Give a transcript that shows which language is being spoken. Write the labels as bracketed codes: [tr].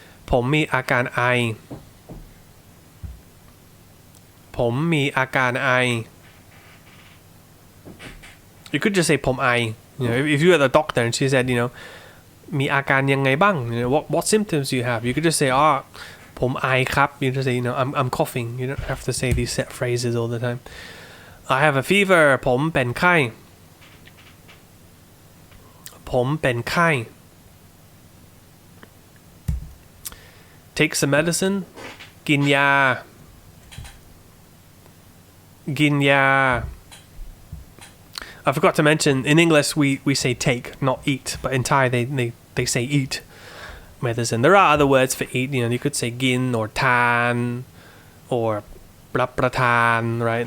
[th] ผมมีอาการไอ ผมมีอาการไอ [en] You could just say [th] ผมไอ [en] You know, if you were the doctor and she said, you know, [th] มีอาการยังไงบ้าง [en] You know, what symptoms do you have? You could just say, [th] ผมไอครับ [en] You just say, you know, I'm coughing. You don't have to say these set phrases all the time. I have a fever. [th] ผมเป็นไข้ ผมเป็นไข้ [en] Take some medicine. [th] กินยา กินยา [en] I forgot to mention, in English we say take, not eat, but in Thai they say eat medicine. There are other words for eat, you know, you could say gin or tan or รับประทาน right?